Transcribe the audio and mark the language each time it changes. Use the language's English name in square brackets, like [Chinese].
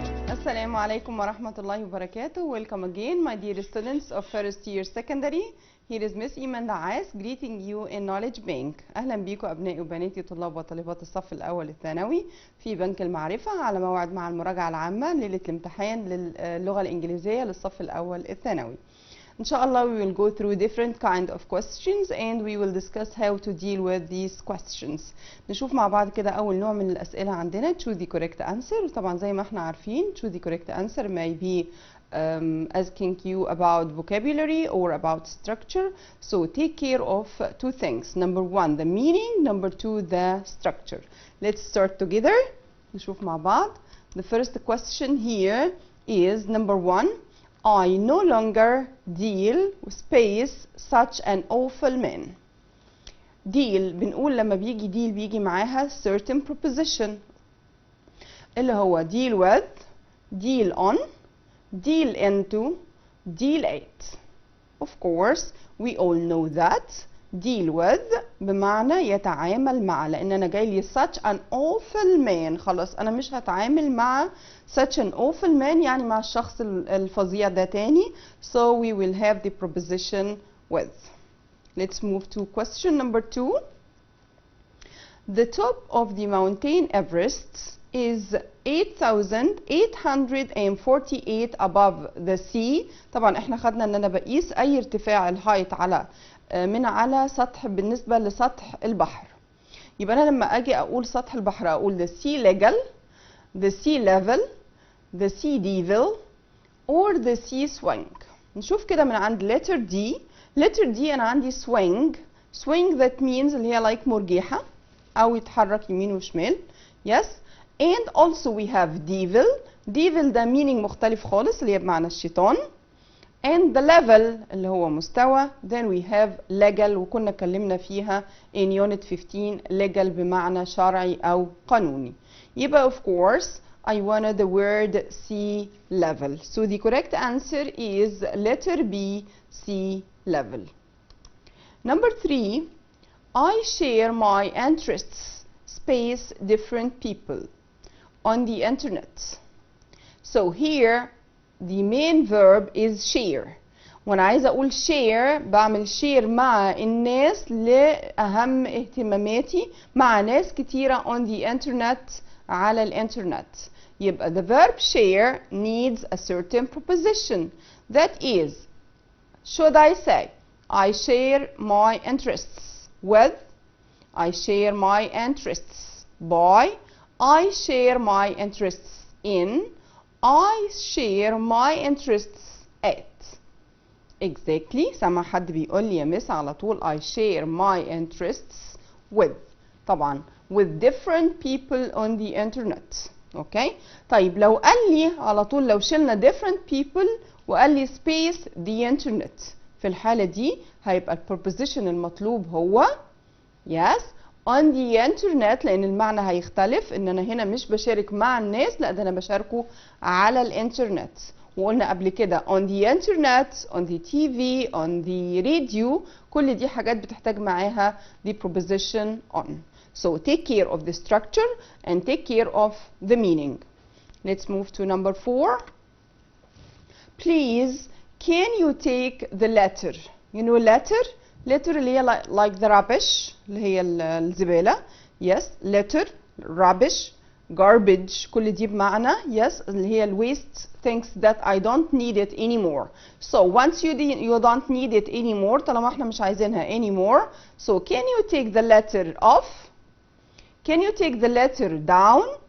[Arabic] السلام عليكم ورحمة الله وبركاته. [English] Welcome again my dear students of first year secondary. Here is Miss إيمان دعاس greeting you in knowledge bank. [Arabic] أهلا بيكم أبنائي وبناتي طلاب وطالبات الصف الأول الثانوي في بنك المعرفة على موعد مع المراجعة العامة ليلة الامتحان للغة الإنجليزية للصف الأول الثانوي. إن شاء الله [English] we will go through different kind of questions and we will discuss how to deal with these questions. [Arabic] نشوف مع بعض كده أول نوع من الأسئلة عندنا [English] choose the correct answer. [Arabic] وطبعا زي ما احنا عارفين [English] choose the correct answer may be asking you about vocabulary or about structure. So take care of two things. Number one the meaning, number two the structure. Let's start together. [Arabic] نشوف مع بعض. [English] The first question here is number one. I no longer deal with space such an awful man. deal [Arabic] بنقول لما بيجي [English] deal [Arabic] بيجي معاها [English] certain preposition اللي هو deal with, deal on, deal into, deal at. Of course we all know that deal with [Arabic] بمعنى يتعامل مع، لان انا جاي لي [English] such an awful man، [Arabic] خلاص انا مش هتعامل مع such an awful man يعني مع الشخص الفظيع ده تاني. [English] So we will have the preposition with. Let's move to question number two. The top of the mountain Everest is 8,848 above the sea. [Arabic] طبعا احنا خدنا ان انا بقيس اي ارتفاع الهايت على من على سطح بالنسبة لسطح البحر. يبقى أنا لما أجي أقول سطح البحر أقول [English] the sea level, the sea level, the sea level or the sea swing. [Arabic] نشوف كده من عند [English] letter D. letter D [Arabic] أنا عندي [English] swing. swing that means [Arabic] اللي هي like مرجحة أو يتحرك يمين وشمال. [English] yes. and also we have devil. [Arabic] devil ده meaning مختلف خالص اللي هي بمعنى الشيطان. [English] and the level [Arabic] اللي هو مستوى. [English] then we have legal [Arabic] وكنا اتكلمنا فيها [English] in unit 15 legal [Arabic] بمعنى شرعي أو قانوني. [English] يبقى of course I wanted the word sea level. So the correct answer is letter B, sea level. Number three, I share my interests, space different people on the internet. So here the main verb is share. [Arabic] وانا عايزه اقول share بعمل share مع الناس لاهم اهتماماتي مع ناس كتيره [English] on the internet [Arabic] على الانترنت. [English] يبقى the verb share needs a certain preposition. That is, should I say I share my interests with, I share my interests by, I share my interests in, I share my interests at. Exactly. [Arabic] سمع حد بيقول لي يا مس على طول [English] I share my interests with. طبعا with different people on the internet. Okay. [Arabic] طيب لو قال لي على طول لو شلنا [English] different people [Arabic] وقال لي space the internet، في الحالة دي هيبقى preposition المطلوب هو yes on the internet، لأن المعنى هيختلف. إن أنا هنا مش بشارك مع الناس، لا ده أنا بشاركه على الإنترنت. وقلنا قبل كده [English] on the internet, on the TV, on the radio، [Arabic] كل دي حاجات بتحتاج معاها [English] the preposition on. So take care of the structure and take care of the meaning. Let's move to number four. Please, can you take the letter? You know letter? [Arabic] letter اللي هي [English] like the rubbish [Arabic] اللي هي الزبالة. [English] yes. letter, rubbish, garbage [Arabic] كل دي بمعنى [English] yes اللي هي waste things that I don't need it anymore. So once you don't need it anymore [Arabic] طالما احنا مش عايزينها [English] anymore. So can you take the letter off? Can you take the letter down?